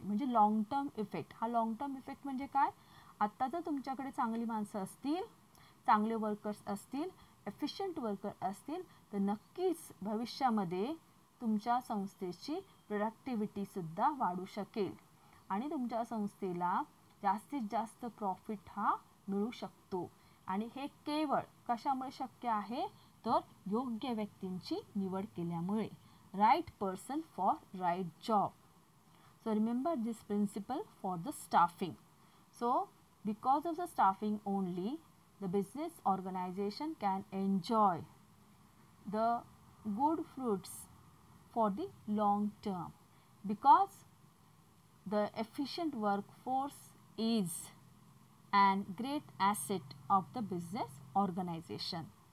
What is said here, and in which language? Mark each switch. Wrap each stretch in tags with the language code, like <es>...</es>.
<mr>म्हणजे long term effect. हा long term effect म्हणजे काय? आत्ता जर तुमच्याकडे चांगली माणसं असतील, चांगले वर्कर्स असतील, एफिशियंट वर्कर असतील तर नक्कीच भविष्यामध्ये तुमच्या संस्थेची प्रोडक्टिव्हिटीसुद्धा वाढू शकेल आणि तुमच्या संस्थेला जास्तीत जास्त प्रॉफिट हा मिळू शकतो. आणि हे केवळ कशामुळे शक्य आहे तर योग्य व्यक्तींची निवड केल्यामुळे.</mr> <en>Right person for right job. So remember this principle for the staffing. So because of the staffing only the business organization can enjoy the good fruits for the long term because the efficient workforce is an great asset of the business organization.</en>